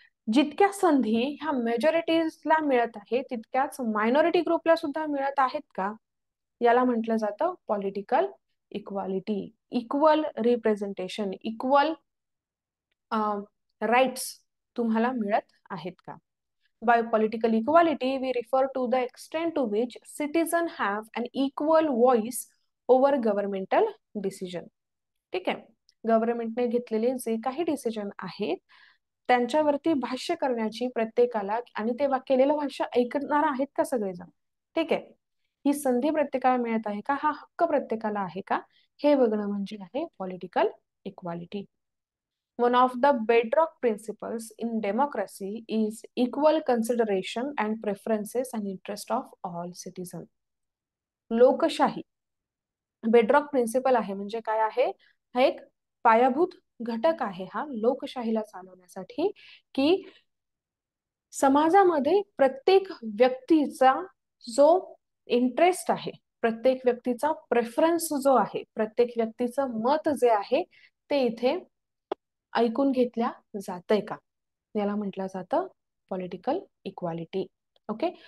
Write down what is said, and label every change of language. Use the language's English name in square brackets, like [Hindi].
[Marathi] जितक्या संधी ह्या मेजॉरिटीजला मिळत आहे तितक्याच मायनॉरिटी ग्रुपला सुद्धा मिळत आहेत का, याला म्हटलं जातं political equality. Equal representation, equal rights तुम्हाला मिळत आहेत का. [English] By political equality, we refer to the extent to which citizens have an equal voice over governmental decision. [Marathi] ठीक आहे. गव्हर्नमेंटने घेतलेले जे काही डिसिजन आहेत त्यांच्यावरती भाष्य करण्याची प्रत्येकाला, आणि ते केलेलं भाष्य ऐकणार आहेत का सगळेजण, ठीक आहे, ही संधी प्रत्येकाला मिळत आहे का, हा हक्क प्रत्येकाला आहे का, हे बघणं म्हणजे आहे political equality. [English] One of the bedrock principles in democracy is equal consideration and preferences and interest of all citizens. [Marathi] लोकशाही बेडरॉक प्रिन्सिपल आहे म्हणजे काय आहे, हा एक पायाभूत घटक आहे हा लोकशाहीला चालवण्यासाठी, की समाजामध्ये प्रत्येक व्यक्तीचा जो इंटरेस्ट आहे, प्रत्येक व्यक्तीचा प्रेफरन्स जो आहे, प्रत्येक व्यक्तीचं मत जे आहे ते इथे ऐकून घेतल्या जातंय का, याला म्हटलं जातं पॉलिटिकल इक्वालिटी. ओके.